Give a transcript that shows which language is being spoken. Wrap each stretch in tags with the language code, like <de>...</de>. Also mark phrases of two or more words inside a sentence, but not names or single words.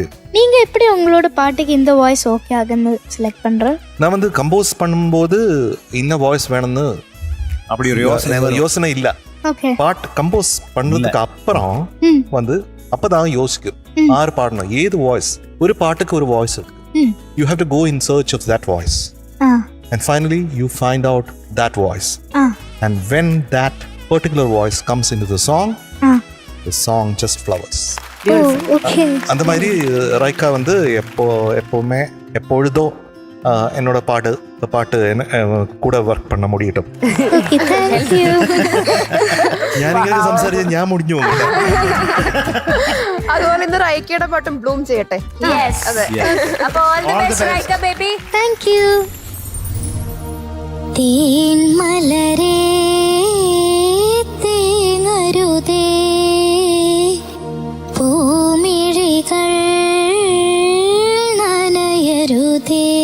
<ta>நீங்க எப்படி உங்களோட பாட்டுக்கு இந்த வாய்ஸ் ஓகே ஆகுன்னு செலக்ட் பண்ற? நான் வந்து கம்போஸ் பண்ணும்போது இந்த வாய்ஸ் வேணும்னு அப்படி ஒரு யோசனை இல்லை. பாட்டு கம்போஸ் பண்ணுறதுக்கு அப்புறம் வந்து அப்பதான் யோசிக்கும் ஆறு பாடணும், ஏது வாய்ஸ், ஒரு பாட்டுக்கு ஒரு வாய்ஸ் இருக்கு.</ta> <en>You have to go in search of that voice and finally you find out that voice. And when that particular voice comes into the song, the song just flowers.</en> <ta>அந்த மாதிரி ரைக்கா வந்து எப்பவுமே எப்பொழுதோ என்னோட பாட்டு கூட ஒர்க் பண்ண முடியட்டும்.</ta> <ml>ഞാനിങ്ങനെ സംസാരിച്ച ഞാൻ മുടിഞ്ഞു പോകും. അതുപോലെ ഇന്ന് റൈക്കയുടെ പാട്ടും ബ്ലൂം ചെയ്യട്ടെ. അപ്പോൾ</ml> <en>all the best</en> <ml>റൈക്ക ബേബി.</ml> <en>Thank you.</en> <ml>തേൻ മലരേ തേങ്ങരുതേ പൂമിഴികൾ നനയരുതേ</ml>